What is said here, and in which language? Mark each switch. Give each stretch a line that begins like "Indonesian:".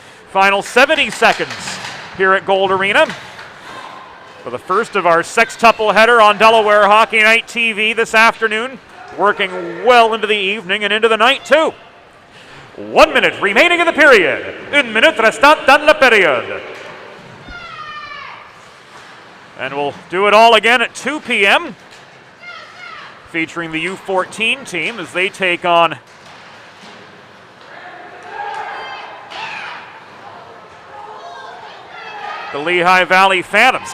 English: Final 70 seconds here at Gold Arena for the first of our sextuple header on Delaware Hockey Night TV this afternoon, working well into the evening and into the night too. 1 minute remaining in the period.
French: Une minute restant dans la période.
English: And we'll do it all again at 2 p.m. featuring the U14 team as they take on the Lehigh Valley Phantoms.